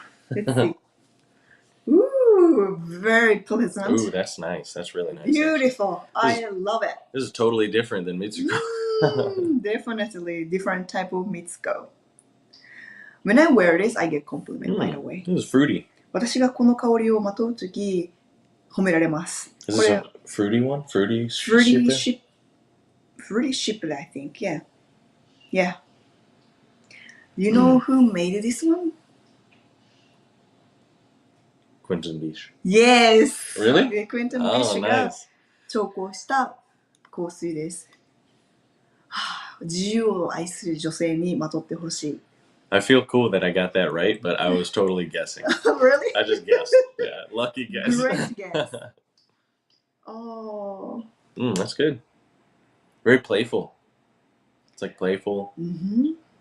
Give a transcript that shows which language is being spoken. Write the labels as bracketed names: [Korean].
[English] Let's see. Ooh, very pleasant. Ooh, that's nice. That's really nice. Beautiful. I love it. This is totally different than Mitsouko. Definitely different type of Mitsouko. When I wear this, I get compliment right away. This is fruity. [Japanese] 私がこの香りをまとうとき、褒められます。 [English] Is this a fruity one? Fruity shipper, I think. Yeah. Yeah. You know who made this one? Quentin Beach. Yes! Really? Quentin Oh, [Japanese] Beach が [English] nice. [Japanese] 調香した香水です。自由を愛する女性にまとってほしい。 [English] I feel cool that I got that right, but I was totally guessing. Really? I just guessed. Yeah, lucky guess. Great guess. Oh. That's good. Very playful. It's like playful. Mm-hmm.